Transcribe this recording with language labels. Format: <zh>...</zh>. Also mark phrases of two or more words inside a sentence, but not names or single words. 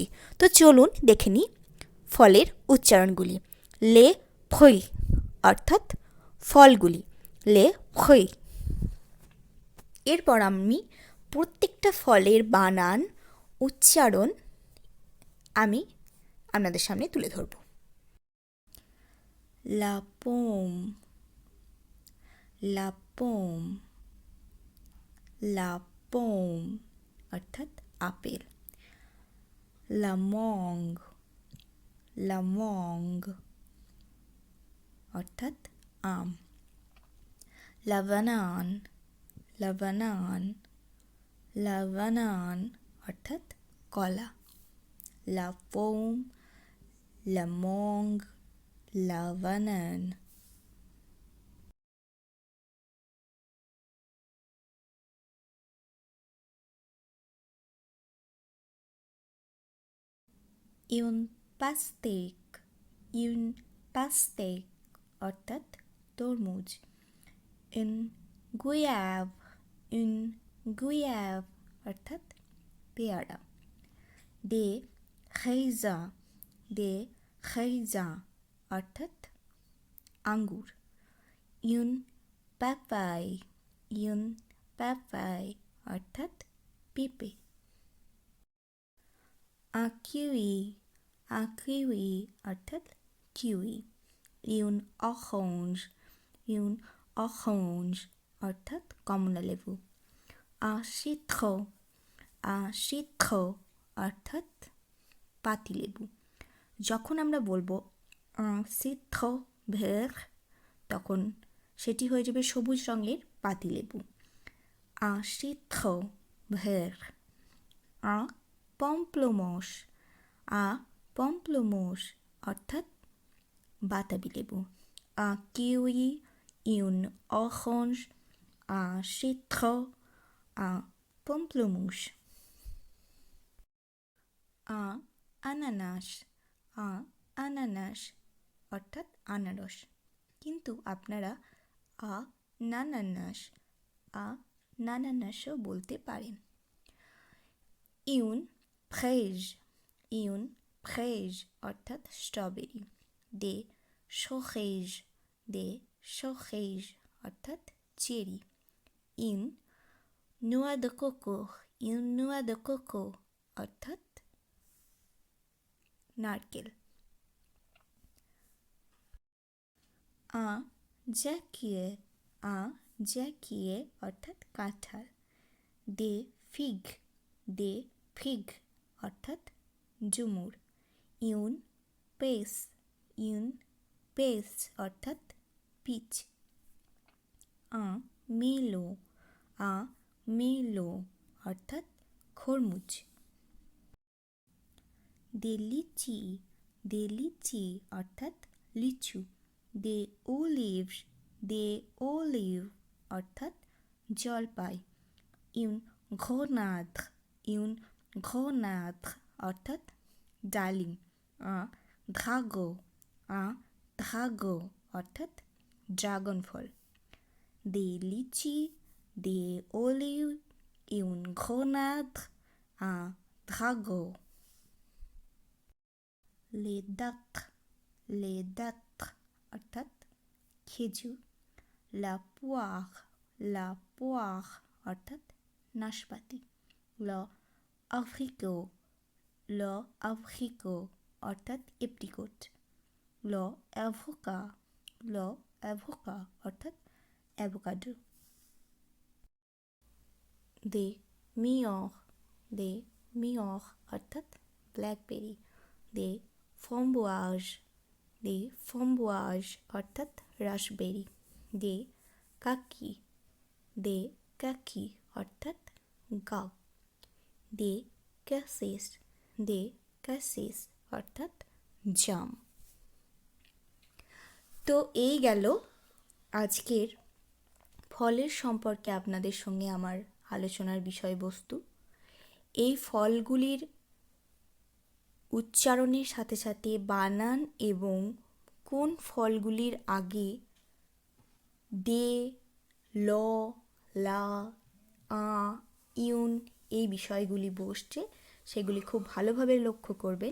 <bn>তো চলুন দেখে নিই ফলের উচ্চারণগুলি।</bn> <fr>les fruits</fr> <bn>অর্থাৎ ফলগুলি,</bn> <fr>les fruits.</fr> <bn>এরপর আমি প্রত্যেকটা ফলের বানান উচ্চারণ আমি আপনাদের সামনে তুলে ধরব।</bn> <fr>La pomme, la pomme, la pomme</fr> <bn>অর্থাৎ আপেল।</bn> <fr>La mangue, la mangue</fr> <bn>অর্থাৎ আম।</bn> <fr>La banane, la banane, la banane</fr> <bn>অর্থাৎ কলা।</bn> <fr>La pomme, la mangue, la banane. Un pastèque, un pastèque</fr> <bn>অর্থাৎ তরমুজ।</bn> <fr>Un goyave, un goyave</fr> <bn>অর্থাৎ পেয়ারা।</bn> <fr>Des raisins, des raisins</fr> <bn>অর্থাৎ আঙ্গুর।</bn> <fr>Un papaye, un papaye</fr> <bn>অর্থাৎ পেঁপে।</bn> <fr>Un kiwi, un kiwi</fr> <bn>অর্থাৎ কিউই।</bn> <fr>Un orange, un orange</fr> <bn>অর্থাৎ কমলালেবু।</bn> <fr>Un citron, un citron</fr> <bn>অর্থাৎ পাতিলেবু। যখন আমরা বলবো</bn> <fr>un citron vert,</fr> <bn>তখন সেটি হয়ে যাবে সবুজ রঙের পাতিলেবু।</bn> <fr>Un citron vert. Un pamplemousse, un pamplemousse</fr> <bn>অর্থাৎ বাতাবি লেবু।</bn> <fr>Un kiwi, un orange, un citron, un pamplemousse. Un ananas, un ananas</fr> <bn>অর্থাৎ আনারস। কিন্তু আপনারা নানানাসও বলতে পারেন।</bn> <fr>Un fraise, un fraise</fr> <bn>অর্থাৎ স্ট্রবেরি।</bn> <fr>Des cerises, des cerises</fr> <bn>অর্থাৎ চেরি।</bn> <fr>Une noix de coco, une noix de coco</fr> <bn>অর্থাৎ নারকেল।</bn> <fr>Un jacquier, un jacquier</fr> <bn>অর্থাৎ কাঁঠাল।</bn> <fr>Des figues, des figues</fr> <bn>অর্থাৎ ঝুমুর।</bn> <fr>Un pêche, un pêche</fr> <bn>অর্থাৎ পিচ।</bn> <fr>Un melon, un melon</fr> <bn>অর্থাৎ খরমুজ।</bn> <fr>Des litchis, des litchis</fr> <bn>অর্থাৎ লিচু।</bn> <fr>Des olives, des olives</fr> <bn>অর্থাৎ জলপাই।</bn> <fr>une grenade une grenade</fr> <bn>অর্থাৎ ডালিম।</bn> <fr>dragon dragon</fr> <bn>অর্থাৎ ড্রাগন ফল।</bn> <fr>des litchis des olives une grenade dragon. les dattres</fr> <bn>অর্থাৎ খেজুর।</bn> <fr>la poire</fr> <bn>অর্থাৎ নাশপাতি।</bn> <fr>le abricot</fr> <bn>অর্থাৎ এপ্রিকট।</bn> <fr>le avocat</fr> <bn>অর্থাৎ অ্যাভোকাডো।</bn> <fr>des mûres</fr> <bn>অর্থাৎ ব্ল্যাকবেরি।</bn> <fr>des framboises</fr> <bn>অর্থাৎ রাসবেরি।</bn> <fr>des kaki</fr> <bn>অর্থাৎ গাব।</bn> <fr>des cassis</fr> <bn>অর্থাৎ জাম। তো এই গেল আজকের ফলের সম্পর্কে আপনাদের সঙ্গে আমার আলোচনার বিষয়বস্তু। এই ফলগুলির উচ্চারণের সাথে সাথে বানান এবং কোন ফলগুলির আগে দে, ল, লা, ইউন এই বিষয়গুলি বসছে সেগুলি খুব ভালোভাবে লক্ষ্য করবেন।</bn>